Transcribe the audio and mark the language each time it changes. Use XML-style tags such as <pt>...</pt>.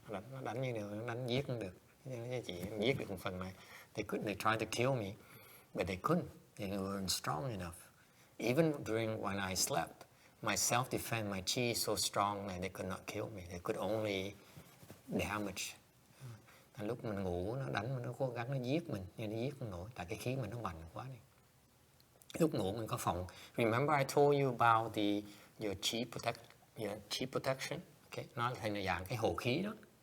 <vi>Nó đánh như nào, nó đánh giết không được. Nó chỉ giết được một phần này.</vi> <en>They tried to kill me, but they couldn't. They weren't strong enough. Even when I slept, my self-defense, my chi is so strong that they could not kill me. They could only damage.</en> <vi>Lúc mình ngủ nó đánh, nó cố gắng nó giết mình, nhưng nó giết không nổi, tại cái khí mình nó mạnh quá đi. Lúc ngủ mình có phòng.</vi> <en>Remember I told you about your chi protection?</en> <vi>Okay, nó thành là dạng cái hộ khí đó.</vi>